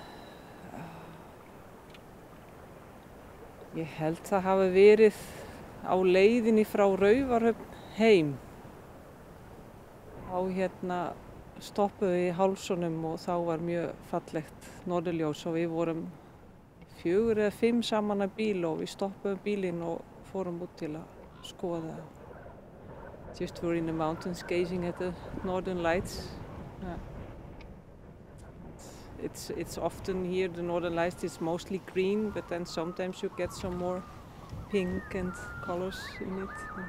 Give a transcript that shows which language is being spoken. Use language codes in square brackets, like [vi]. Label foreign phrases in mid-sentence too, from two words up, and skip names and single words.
[is] Ég held það hafi verið á leiðinni frá Raufarhöfn heim. Þá stoppuðum við í Hálsunum og þá var mjög fallegt norðurljós og við vorum 4 eða 5 saman af bíl og við stoppuðum bílinn og fórum út til að skoða. [en] Just were in the mountains gazing at the northern lights. It's often here, the northern lights is mostly green, but then sometimes you get some more pink and colors in it.